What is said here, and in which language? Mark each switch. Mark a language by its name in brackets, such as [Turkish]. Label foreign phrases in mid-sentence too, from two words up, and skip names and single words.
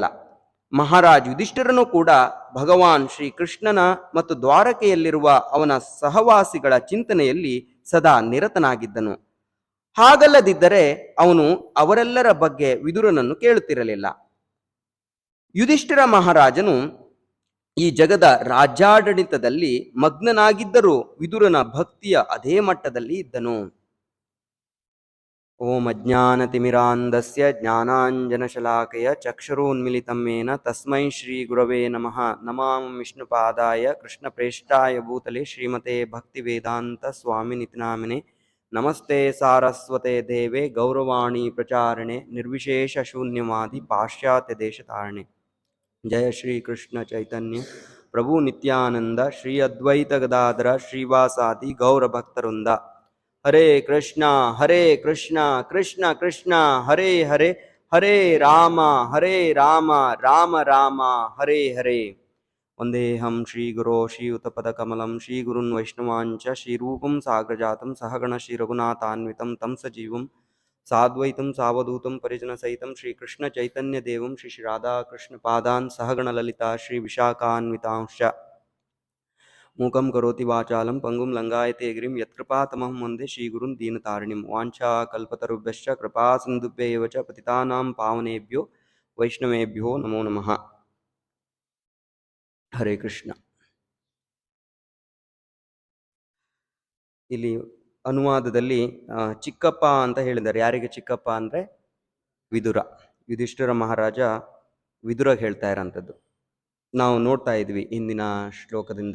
[Kannada] ಮಹಾರಾಜ್ ಯುಧಿಷ್ಠಿರನು ಕೂಡ ಭಗವಾನ್ ಶ್ರೀಕೃಷ್ಣನ ಮತ್ತು ದ್ವಾರಕೆಯಲ್ಲಿರುವ ಅವನ ಸಹವಾಸಿಗಳ ಚಿಂತನೆಯಲ್ಲಿ ಸದಾ ನಿರತನಾಗಿದ್ದನು. ಹಾಗಲ್ಲದಿದ್ದರೆ ಅವನು ಅವರೆಲ್ಲರ ಬಗ್ಗೆ ವಿದುರನನ್ನು ಕೇಳುತ್ತಿರಲಿಲ್ಲ. ಯುಧಿಷ್ಠಿರ ಮಹಾರಾಜನು ಈ ಜಗದ ರಾಜ್ಯಾಡಳಿತದಲ್ಲಿ ಮಗ್ನನಾಗಿದ್ದರೂ ವಿದುರನ ಭಕ್ತಿಯ ಅದೇ ಮಟ್ಟದಲ್ಲಿ ಇದ್ದನು. [Sanskrit] ಓಂ ಅಜ್ಞಾನತಿಮಿರಾಂಧಸ್ಯ ಜ್ಞಾನಾಂಜನಶಲಾಕಯ ಚಕ್ಷುರುನ್ಮಿಲಿತಮೇನ ತಸ್ಮೈ ಶ್ರೀ ಗುರವೇ ನಮಃ. ನಮಾಮಿ ವಿಷ್ಣುಪಾದಾಯ ಕೃಷ್ಣಪ್ರೇಷ್ಠಾಯ ಭೂತಲೆ ಶ್ರೀಮತೆ ಭಕ್ತಿವೇದಾಂತ ಸ್ವಾಮಿನಿತಿ ನಾಮಿನೆ. ನಮಸ್ತೆ ಸಾರಸ್ವತೆ ದೇವೆ ಗೌರವಾಣಿ ಪ್ರಚಾರಣೆ ನಿರ್ವಿಶೇಷ ಶೂನ್ಯವಾದಿ ಪಾಶ್ಚಾತ್ಯ ದೇಶತಾರಣೆ. ಜಯ ಶ್ರೀ ಕೃಷ್ಣ ಚೈತನ್ಯ ಪ್ರಭು ನಿತ್ಯಾನಂದ ಶ್ರೀ ಅದ್ವೈತ ಗದಾಧರ ಶ್ರೀವಾಸಾದಿ ಗೌರ ಭಕ್ತವೃಂದ. ಹರೇ ಕೃಷ್ಣ ಕೃಷ್ಣ ಕೃಷ್ಣ ಹರೇ ಹರೇ, ಹರೇ ರಾಮ ರಾಮ ರಾಮ ಹರೇ ಹರೇ. ವಂದೇಹಂ ಶ್ರೀಗುರೋ ಶ್ರೀಯುತಪದಕಮಲಂ ಶ್ರೀಗುರುನ್ ವೈಷ್ಣವಾಂಚ ಶ್ರೀರೂಪಂ ಸಾಗ್ರಜಾತಂ ಸಹಗಣ ಶ್ರೀರಘುನಾಥಾನ್ವಿತಂ ತಂ ಸಜೀವಂ ಸಾದ್ವೈತಂ ಸಾವಧೂತಂ ಪರಿಜನಸಹಿತಂ ಶ್ರೀಕೃಷ್ಣ ಚೈತನ್ಯ ದೇವಂ ಶ್ರೀ ರಾಧಾಕೃಷ್ಣ ಪಾದಾನ್ ಸಹಗಣ ಲಲಿತಾ ಶ್ರೀ ವಿಶಾಖಾನ್ವಿತಾಂಶ್ಚ. ಮೂಕಂ ಕರೋತಿ ವಾಚಾಲಂ ಪಂಗುಂ ಲಂಗಾಯತೆ ಗಿರಿಂ ಯತ್ಕೃಪಾತಮಹಂ ವಂದೇ ಶ್ರೀಗುರುನ್ ದೀನತಾರಿಣಿಂ. ವಾಂಛಾ ಕಲ್ಪತರುಭ್ಯಶ್ಚ ಕೃಪಾ ಸಿಂಧುಭ್ಯೇವ ಚ ಪತಿತಾನಾಂ ಪಾವನೇಭ್ಯೋ ವೈಷ್ಣವೇಭ್ಯೋ ನಮೋ ನಮಃ. ಹರೇ ಕೃಷ್ಣ. [Kannada] ಇಲ್ಲಿ ಅನುವಾದದಲ್ಲಿ ಚಿಕ್ಕಪ್ಪ ಅಂತ ಹೇಳಿದ್ದಾರೆ. ಯಾರಿಗೆ ಚಿಕ್ಕಪ್ಪ ಅಂದರೆ ವಿದುರ. ಯುಧಿಷ್ಠಿರ ಮಹಾರಾಜ ವಿದುರ ಹೇಳ್ತಾ ಇರೋಂಥದ್ದು ನಾವು ನೋಡ್ತಾ ಇದ್ವಿ ಹಿಂದಿನ ಶ್ಲೋಕದಿಂದ.